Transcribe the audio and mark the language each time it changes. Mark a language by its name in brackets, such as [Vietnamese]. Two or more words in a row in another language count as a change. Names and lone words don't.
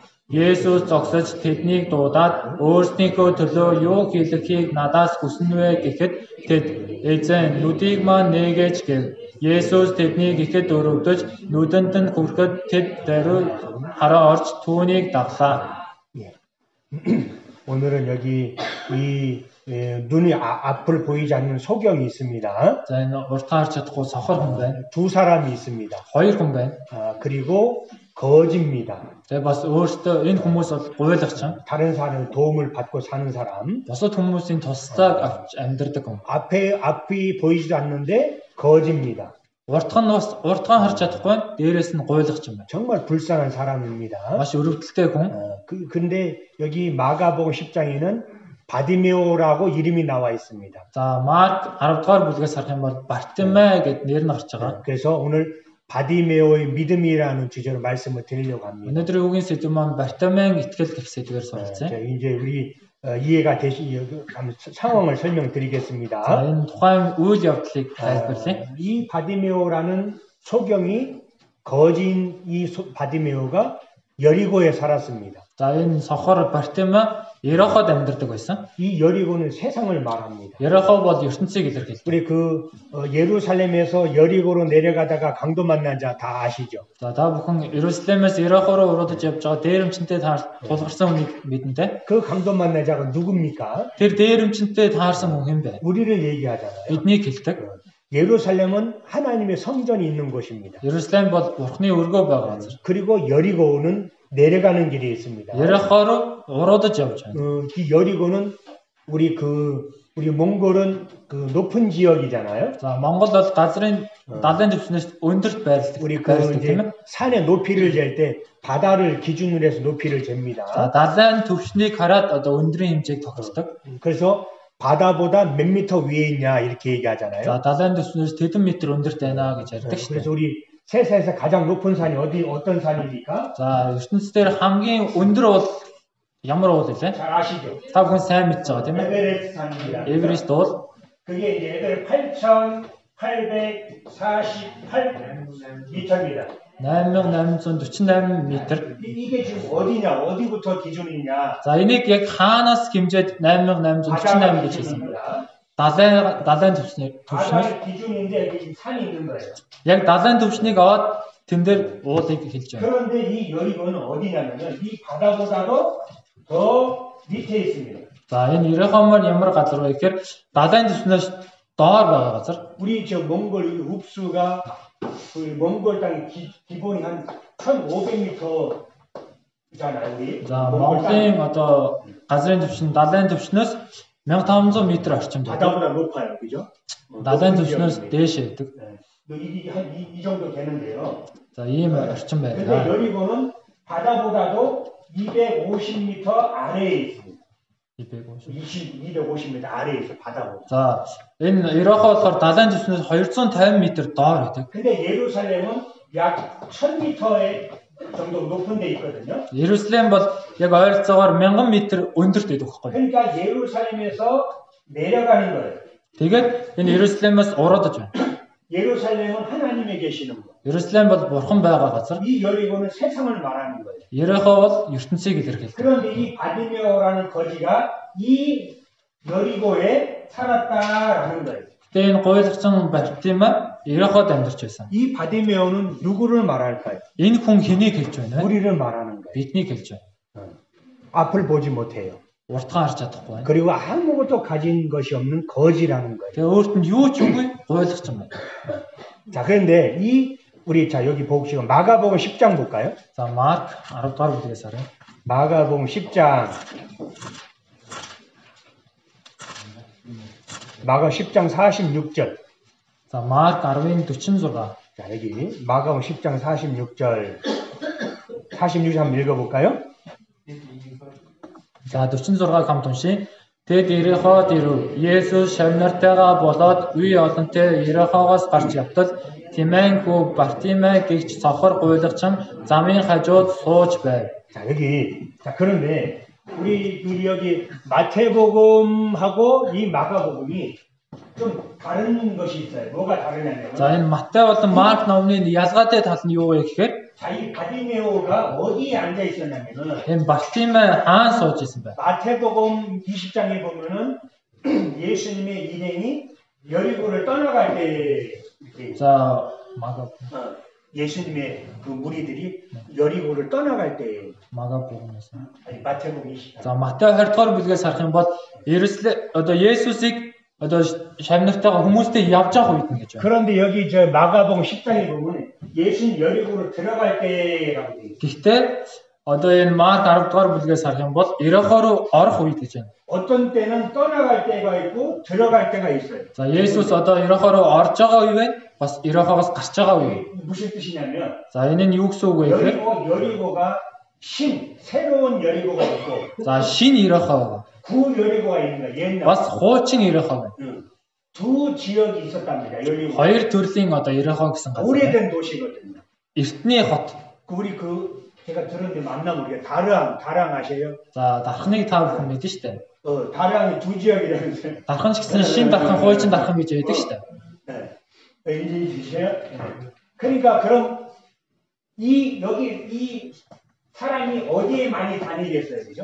[Mongolian] Есүс зогсож тэднийг дуудаад өөрсдийнхөө төлөө юу хийлгэхийг надаас хүснэ вэ гэхэд тэд эзэн нүдийг маань нээгэж гэв. Есүс тэднийг ихэд өрөвдөж нүдэнд нь хүрэхэд тэд даруй хараа орж түүнийг даглаа. [Korean] 오늘은 여기 이 눈이 앞을 보이지 않는 소경이 있습니다. [Mongolian] За энэ уртаа харж чадахгүй сохор хүн байна. [Korean] 두 사람이 있습니다. [Mongolian] Хоёр хүн байна. [Korean] 그리고 거지입니다. [Mongolian] Тэгээ бас өөртөө энэ хүмүүс бол гуйлахчин. [Korean] 다른 사람의 도움을 받고 사는 사람. [Mongolian] Бусад хүмүүсийн туслагыг авч амьдардаг хүн. [Korean] 앞이 보이지도 않는데 거지입니다. [Mongolian] Уртхан харж чадахгүй дээрээс нь гуйлахчин байна. [Korean] 정말 불쌍한 사람입니다. [Mongolian] Маш өрөвдөлтэй хүн. [Korean] 근데 여기 마가복음 10장에는 바디메오라고 이름이 나와 있습니다. [Mongolian] За Марк 10 дугаар бүлгээс харах юм бол Бартиме гэд нэр нь гарч байгаа. [Korean] 그래서 오늘 바디메오의 믿음이라는 주제로 말씀을 드리려고 합니다. [Mongolian] Өнөөдрийн үгийн сэдв маань Бартимен итгэл гэх сэдвээр суралцъя. [Korean] 이제 우리 이해가 상황을 설명드리겠습니다. [Mongolian] За энэ тухайн үйл явдлыг тайлбарлая. [Korean] 이 바디메오라는 소경이 거진 이 바디메오가 여리고에 살았습니다. [Mongolian] За энэ сохор Бартиме Ероход амьдардаг байсан. [Korean] 이 여리고는 세상을 말합니다. [Mongolian] Ерохо бол ертөнцийг илэрхийлдэг. [Korean] 우리 예루살렘에서 여리고로 내려가다가 강도 만난 자 다 아시죠? [Mongolian] За та бүхэн Иерусалимаас Ерохо руу уруудаж явж байгаа дээрэмчинтэй тулгарсан хүнийг мэднэ. [Korean] 그 강도 만난 자가 누굽니까? [Mongolian] Тэр дээрэмчинтэй таарсан хүн хэн бэ? [Korean] 우리를 얘기하잖아요. [Mongolian] Биднийг хэлдэг. [Korean] 예루살렘은 하나님의 성전이 있는 곳입니다. [Mongolian] Ерусалим бол Бурхны өргөө байгаа газар. [Korean] 그리고 여리고는 내려가는 길이 있습니다. [Mongolian] Ерохо руу уруудаж явж байна. [Korean] 이 여리고는 우리 몽골은 높은 지역이잖아요. [Mongolian] За Монгол бол газрын далайн түвшнээс өндөрт байрладаг. [Korean] 우리 이제 산의 높이를 잴 때 바다를 기준으로 해서 높이를 잽니다. [Mongolian] За далайн түвшнийг хараад одоо өндрийн хэмжээг тогтдог. [Korean] 그래서 바다보다 몇 미터 위에 있냐 이렇게 얘기하잖아요. [Mongolian] За далайн түвшнээс тэдэн метр өндөрт байна гэж ярьдаг шүү [Korean] 그래서 [Mongolian] дээ. [Korean] 우리 세상에서 가장 높은 산이 어떤 산입니까? [Mongolian] За ертөнцийн дээр хамгийн өндөр бол ямар уул вэ? [Korean] 잘 아시죠? [Mongolian] Та бүхэн сайн мэдж байгаа тийм ээ. [Korean] 에베레스트 산입니다. [Mongolian] Эверест уул. [Korean] 그게 이제 에베레스트 8,848m입니다. [Mongolian] 8848 метр. [Korean] 이게 지금 어디냐? 어디부터 기준이냐? [Mongolian] За энийг яг хаанаас хэмжээд 8848 гэж хэлсэн. Далайн түвшнээс [Korean] 바다의 기준인데 여기 지금 산이 있는 거예요. [Mongolian] яг далайн түвшнийг аваад тэн дээр уулыг хэлж байна. [Korean] 그런데 이 여리고는 어디냐면요. 이 바다보다도 더 밑에 있습니다. [Mongolian] За энэ Ерохомор ямар газар вэ гэхээр далайн түвшнээс доор байгаа газар. [Korean] 우리 저 몽골 읍수가 몽골 땅의 기본이 한 1,500m잖아요, 우리. [Mongolian] За Монголын одоо газрын түвшин далайн түвшнээс 1500 м орчим байдаг. [Korean] 바다보다 높아요, 그죠? [Mongolian] далайн түвшнээс дээш байдаг. [Korean] 이게 한 이 정도 되는데요. [Mongolian] За ийм орчим [Korean] 근데 [Mongolian] байдаг. [Korean] 여리고는 바다보다도 250m 아래에 있습니다. 250m 아래에 있어 바다보다. [Mongolian] За энэ Ерохо болохоор далайн түвшнээс 250 м доор байдаг. [Korean] 근데 예루살렘은 약 1000m 정도 높은 데 있거든요. [Mongolian] Ерүслэм бол яг ойролцоогоор 1000 м өндөрт байдаг байхгүй. [Korean] 그러니까 예루살렘에서 내려가는 거예요. [Mongolian] Тэгээд энэ Ерүслэмээс уруудаж байна. [Korean] 예루살렘은 하나님에 계시는 거. [Mongolian] Ерүслэм бол бурхан байгаа газар. [Korean] 이 여리고는 세상을 말하는 거예요. [Mongolian] Ерохо бол ертөнцийг илэрхийлдэг. [Korean] 그런데 이 바디메오라는 거지가 이 여리고에 살았다라는 거예요. [Mongolian] Тэгээд энэ гуйлагчин Бартиме Ероход амьдарч байсан. [Korean] 이 바디메오는 누구를 말할까요? [Mongolian] Энэ хүн хэнийг хэлж байна вэ? [Korean] 우리를 말하는 거예요. [Mongolian] Биднийг хэлж байна. [Korean] 앞을 보지 못해요. [Mongolian] Уртхан харж чадахгүй байна. [Korean] 그리고 아무것도 가진 것이 없는 거지라는 거예요. [Mongolian] Тэгээд өөрт нь юу ч үгүй гуйлагчин байна. [Korean] 자, 그런데 여기 보시고 마가복음 10장 볼까요? [Mongolian] За Марк 10 дугаар бүлгээс харъя. [Korean] 마가복음 10장. 마가 10장 46절. [Mongolian] За Марк 10-ын 46. [Korean] 자, 여기 마가복음 10장 46절. 46절 한번 읽어볼까요? [Mongolian] За 46-ыг хамт уншия. Тэд Ероход ирв. Есүс шавнартайгаа болоод үе олонтой Ерохогоос гарч явтал Тимэн хүү Бартиме гэгч сохор гуйлагчин замын хажууд сууж байв. [Korean] 자, 그런데 우리 여기 마태복음하고 이 마가복음이 좀 다른 것이 있어요. 뭐가 다르냐면 [Mongolian] За энэ Матай болон Марк номны ялгаатай тал нь юу вэ гэхээр [Korean] 이 바디메오가 어디에 앉아 있었냐면은 [Mongolian] энэ Бартиме хаан сууж исэн байна. [Korean] 마태복음 20장에 보면은 예수님의 일행이 여리고를 떠나갈 때 [Mongolian] За Марк [Korean] 예수님의 그 무리들이 여리고를 떠나갈 때 마가복음에서. 아니 마태복음 20장. [Mongolian] За Матай 20 дугаар бүлгээс харах юм бол одоо Есүсийг одоо шавнартайгаа хүмүүстэй явж байгаа үед нь гэж байна. [Korean] 그런데 여기 저 마가복음 10장에 보면 예수님 여리고로 들어갈 때라고 돼 있어요. [Mongolian] Гэхдээ одоо энэ Марк 10 дугаар бүлгээс харах юм бол Ерохоо руу орох үед гэж байна. [Korean] 어떤 때는 떠나갈 때가 있고 들어갈 때가 있어요. [Mongolian] За Есүс одоо Ерохоо руу орж байгаа үе байна. бас Ерохоогоос гарч байгаа үе. [Korean] 무슨 뜻이냐면 [Mongolian] За энэ нь юу гэсэн үг вэ гэхээр [Korean] 여리고가 새로운 여리고가 있고 [Mongolian] за шинэ Ерохоо [Korean] 구 여리고가 있는 거야. 옛날. [Mongolian] бас хуучин Ерохоо байна. [Korean] 두 지역이 있었답니다. 여리고. [Mongolian] хоёр төрлийн одоо Ерохоо гэсэн газар. [Korean] 오래된 도시거든요. [Mongolian] Эртний хот. [Korean] 우리 제가 들었는데 만나면 우리가 다랑 아세요? [Mongolian] За дархныг та бүхэн мэдэн штэ. [Korean] 다랑이 두 지역이라면서요. [Mongolian] Дархан ч гэсэн шин дархан, хуучин дархан гэж байдаг штэ. [Korean] 네. 인지 주세요. 그러니까 그럼 여기 이 사람이 어디에 많이 다니겠어요, 그죠?